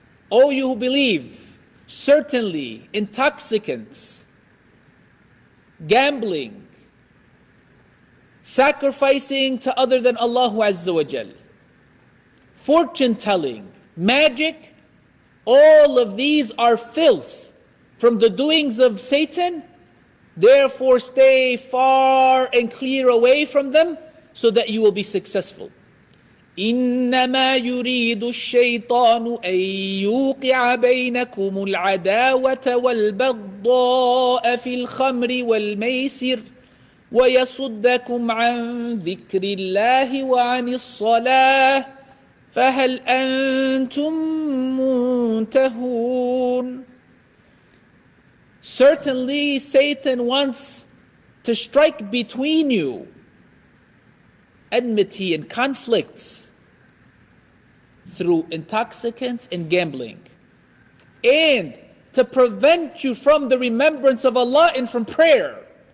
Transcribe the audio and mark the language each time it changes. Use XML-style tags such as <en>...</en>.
<en>O you who believe, certainly intoxicants, gambling, sacrificing to other than Allah Azza wa Jal, fortune telling, magic, all of these are filth from the doings of Satan. Therefore stay far and clear away from them so that you will be successful.</en> <ar>إنما يريد الشيطان أن يوقع بينكم العداوة والبغضاء في الخمر والميسر ويصدكم عن ذكر الله وعن الصلاة فهل أنتم منتهون.</ar> <en>Certainly Satan wants to strike between you enmity and conflicts through intoxicants and gambling, and to prevent you from the remembrance of Allah and from prayer.</en>